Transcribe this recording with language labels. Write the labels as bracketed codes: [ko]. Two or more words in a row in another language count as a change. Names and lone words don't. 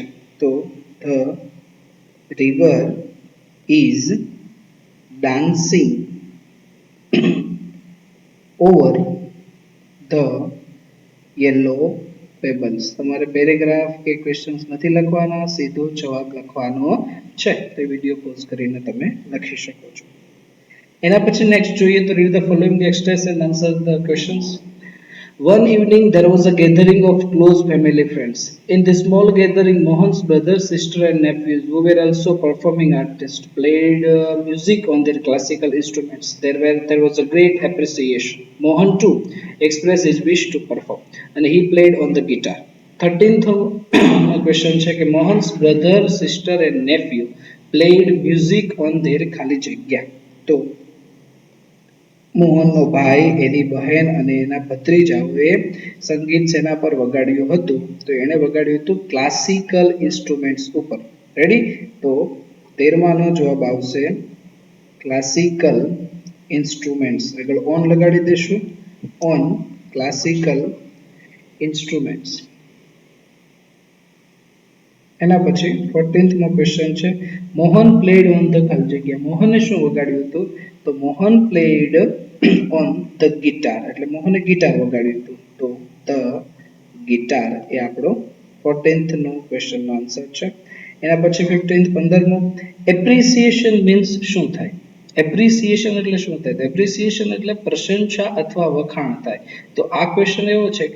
[en] તો the river is dancing over the yellow pebbles. [gu] તમારે પેરેગ્રાફ કે ક્વેશ્ચન્સ નથી લખવાના, સીધો જવાબ લખવાનો છે. તો [en] video pause [gu] કરીને તમે લખી શકો છો. એના પછી [en] નેક્સ્ટ [gu] જોઈએ તો [en] read the following express and answer the questions. One evening there was a gathering of close family friends. In this small gathering, Mohan's brother, sister and nephews, who were also performing artists, played music on their classical instruments. There was a great appreciation. Mohan too expressed his wish to perform and he played on the guitar. 13th question [gu] છે કે [en] Mohan's brother, sister and nephew played music on their [gu] ખાલી જગ્યા. તો મોહનનો ભાઈ, એની બહેન અને એના ભત્રીજાઓએ સંગીત શેના પર વગાડ્યું હતું? તો એણે વગાડ્યું હતું [en] classical instruments [gu] ઉપર. રેડી? તો 13માનો જવાબ આવશે [en] classical instruments. [gu] આગળ ઓન લગાડી દેશું [en] on classical instruments. [gu] એના પછી 14th મો ક્વેશ્ચન છે મોહન [en] played on the [gu] ખાલી જગ્યા મોહને શું વગાડ્યું હતું તો મોહન [en] played on the guitar [gu] એટલે મોહને ગિટાર વગાડ્યું હતું તો [en] the guitar [gu] એ આપણો 14th નો ક્વેશ્ચન નો આન્સર છે એના પછી 15th 15મો [en] appreciation means [gu] શું થાય એપ્રિસિએશન એટલે શું થાય એપ્રિસિએશન એટલે પ્રશંસા અથવા વખાણ થાય તો આ ક્વેશ્ચન એવો છે કે